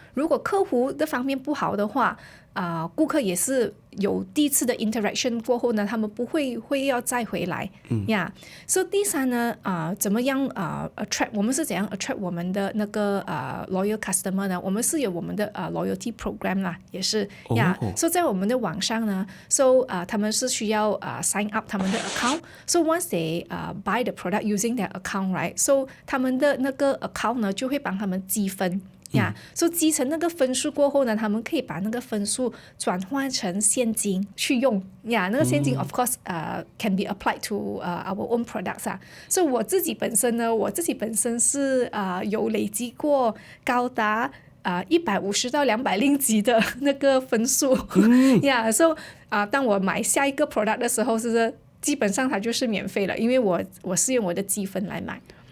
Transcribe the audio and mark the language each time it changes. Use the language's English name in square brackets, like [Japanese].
[Chinese] 如果客服的方面不好的话，顾客也是有第一次的 interaction 过后呢，他们不会要再回来呀。所以第三呢，怎么样attract？ 我们是怎样 attract 我们的那个 loyal customer 呢？我们是有我们的 loyalty program 啦，也是呀。所以在我们的网上呢他们是需要 sign up 他们的 account。 [English] So once they buy the product using their account, right? [Chinese] So 他们的那个 account 呢就会帮他们积分。所以积成那个分数过后呢，他们可以把那个分数转换成现金去用那个现金 of course can be applied to our own products 所以我自己本身是有累积过高达150到200令吉的那个分数所以当我买下一个 product 的时候，是基本上它就是免费了，因为我是用我的积分来买。